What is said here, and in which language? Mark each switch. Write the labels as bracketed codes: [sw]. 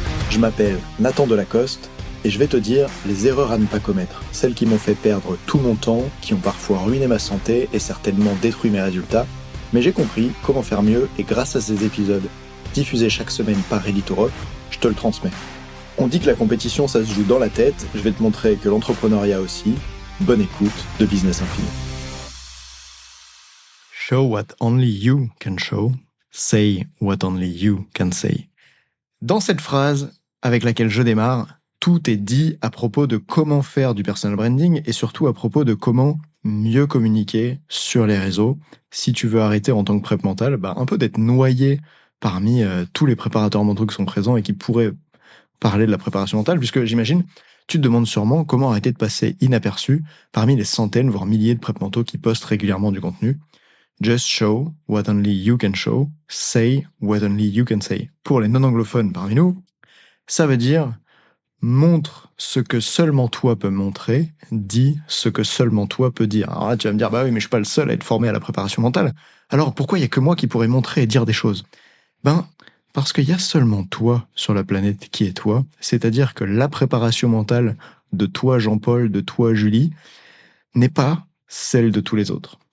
[fr] Je m'appelle Nathan Delacoste et je vais te dire les erreurs à ne pas commettre, celles qui m'ont fait perdre tout mon temps, qui ont parfois ruiné ma santé et certainement détruit mes résultats, mais j'ai compris comment faire mieux et grâce à ces épisodes, diffusés chaque semaine par Ready to Rock, je te le transmets. On dit que la compétition ça se joue dans la tête, je vais te montrer que l'entrepreneuriat aussi. Bonne écoute de Business Infini. [en] Show what only you can show, say what only you can say. [fr] Dans cette phrase avec laquelle je démarre, tout est dit à propos de comment faire du personal branding et surtout à propos de comment mieux communiquer sur les réseaux si tu veux arrêter en tant que prep mental, un peu d'être noyé parmi tous les préparateurs mentaux qui sont présents et qui pourraient parler de la préparation mentale, puisque j'imagine, tu te demandes sûrement comment arrêter de passer inaperçu parmi les centaines, voire milliers de prep mentaux qui postent régulièrement du contenu. [en] Just show what only you can show, say what only you can say. [fr] Pour les non-anglophones parmi nous, ça veut dire montre ce que seulement toi peux montrer, dis ce que seulement toi peux dire. Alors là, tu vas me dire, bah oui, mais je suis pas le seul à être formé à la préparation mentale. Alors pourquoi il y a que moi qui pourrais montrer et dire des choses? Parce qu'il y a seulement toi sur la planète qui est toi, c'est-à-dire que la préparation mentale de toi Jean-Paul, de toi Julie, n'est pas celle de tous les autres.